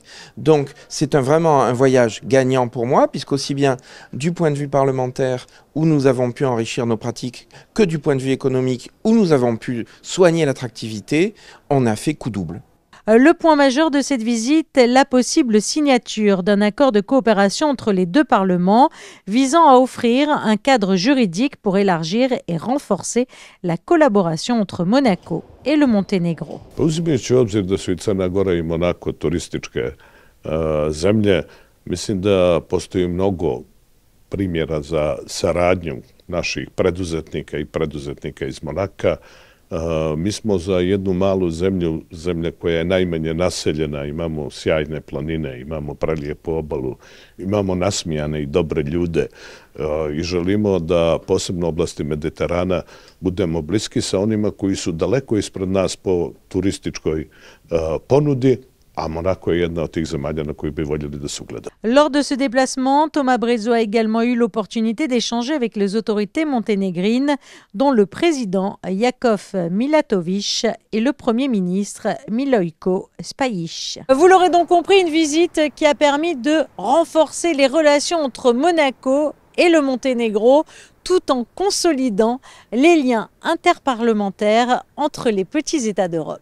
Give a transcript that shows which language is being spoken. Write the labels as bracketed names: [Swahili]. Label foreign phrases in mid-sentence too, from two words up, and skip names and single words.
[French] Donc c'est vraiment un voyage gagnant pour moi, puisqu'aussi bien du point de vue parlementaire, où nous avons pu enrichir nos pratiques, que du point de vue économique, où nous avons pu soigner l'attractivité, on a fait coup double. Le point majeur de cette visite est la possible signature d'un accord de coopération entre les deux parlements visant à offrir un cadre juridique pour élargir et renforcer la collaboration entre Monaco et le Monténégro. [Serbian] Uzimajući u obzir da su i Crna Gora i Monako turističke zemlje, mislim da postoji mnogo primjera za saradnju naših preduzetnika i preduzetnika iz Monaka. Mi smo za jednu malu zemlju, zemlja koja je najmanje naseljena, imamo sjajne planine, imamo prelijepu obalu, imamo nasmijane i dobre ljude i želimo da posebno u oblasti Mediterana budemo bliski sa onima koji su daleko ispred nas po turističkoj ponudi. [French] Monaco est une des [Serbian] zemalja na koju bi voljeli da se ugledamo. [French] Lors de ce déplacement, Thomas Brezzo a également eu l'opportunité d'échanger avec les autorités monténégrines, dont le président Jakov Milatović et le premier ministre Milojko Spajić. Vous l'aurez donc compris, une visite qui a permis de renforcer les relations entre Monaco et le Monténégro, tout en consolidant les liens interparlementaires entre les petits États d'Europe.